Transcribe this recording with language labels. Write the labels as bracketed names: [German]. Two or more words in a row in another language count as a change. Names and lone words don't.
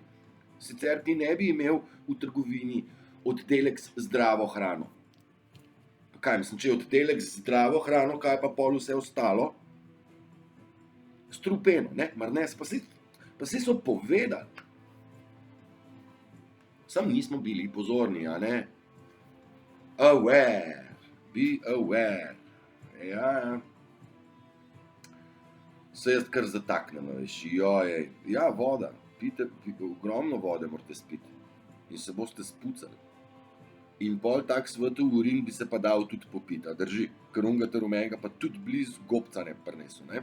[Slovenian] Sicer ti ne bi imel v trgovini oddelek z zdravo hrano. Kaj mislim, če je oddelek z zdravo hrano, kaj pa pol vse ostalo? Strupeno, ne, mar ne, pa saj so povedali. Sam nismo bili pozorni, a ne? [English] Aware, be aware. [Slovenian] Ja. Se jaz kar zataknem, veš, jojej. Ja, voda, pijte, ogromno vode morate spiti. In se boste spucali. In pol tak svetov urin bi se pa dal tudi popiti, a drži? Ker onega rumenega pa tudi blizu gobca ne prinesel, ne?